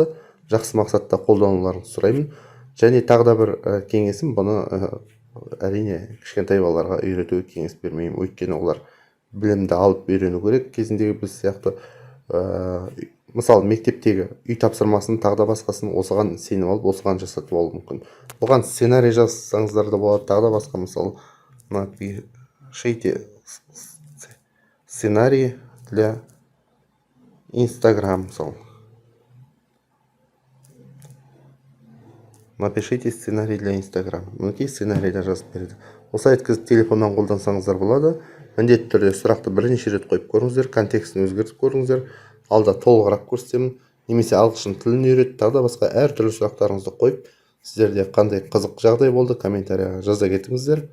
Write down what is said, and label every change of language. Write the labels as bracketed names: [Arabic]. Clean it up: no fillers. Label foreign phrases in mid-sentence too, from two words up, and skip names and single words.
[Kazakh] Жақсы мақсатта қолдануларыңызды сұраймын. Және тағы да бір кеңесім, бұны әрине кішкентай балаларға үйретуге кеңес бермеймін. Өйткені олар білімді алып үйрену керек. Кезіндегі біз сияқты мысалы мектептегі үй тапсырмасын, тағы да басқасын осыған сеніп алып, осыған жасатып алу мүмкін. Бұған сценарий жазсаңыздар да болады, тағы да басқа. Мысалы, [Russian] напишите сценарий для Instagram. Мысалы, напишите сценарий для Instagram. [Kazakh] Мінекей сценарийді жазып береді. Осы айтқызып телефоннан қолдансаңыздар болады. Міндетті түрде сұрақты бірнеше рет қойып көріңіздер, контекстін өзгертіп көріңіздер. Алда толығырақ көрсетемін, немесе ағылшын тілін үйрет, тағы да басқа әртүрлі сұрақтарыңызды қойып, сіздерде қандай қызық жағдай болды, комментарияға жаза кетіңіздер.